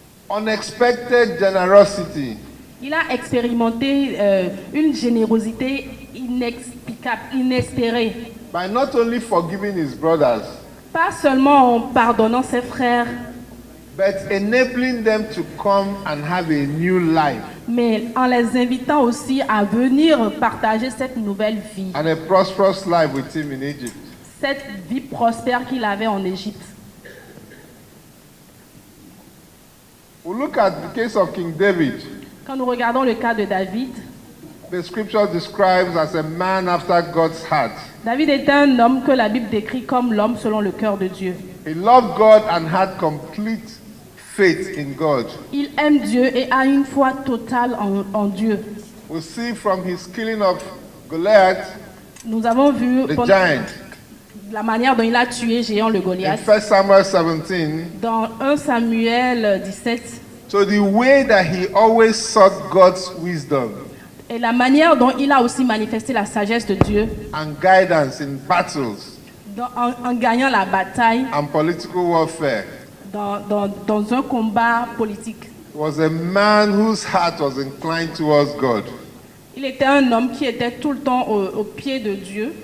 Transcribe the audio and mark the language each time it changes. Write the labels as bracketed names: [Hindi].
[English] unexpected generosity. [French] il a expérimenté une générosité inexplicable, inespérée. [English] By not only forgiving his brothers, [French] Pas seulement en pardonnant ses frères, [English] but enabling them to come and have a new life [French] mais en les invitant aussi à venir partager cette nouvelle vie, [English] and a prosperous life with him in Egypt. [French] cette vie prospère qu'il avait en Égypte. [English] We'll look at the case of King David. [French] Quand nous regardons le cas de David, [English] The scripture describes as a man after God's heart. [French] David est un homme que la Bible décrit comme l'homme selon le cœur de Dieu. [English] He loved God and had complete faith in God. [French] Il aime Dieu et a une foi totale en Dieu. [English] We see from his killing of Goliath, [French] Nous avons vu [English] the giant, [French] la manière dont il a tué géant le [English] in [French] Goliath [English] 1 Samuel 17. [French] dans 1 Samuel 17 [English] So the way that he always sought God's wisdom [French] et la manière dont il a aussi manifesté la sagesse de Dieu [English] and guidance in battles [French] en gagnant la bataille [English] and political warfare [French] dans un combat politique. [English] was a man whose heart was inclined towards God. [French] Il était un homme qui était tout le temps au pied de Dieu.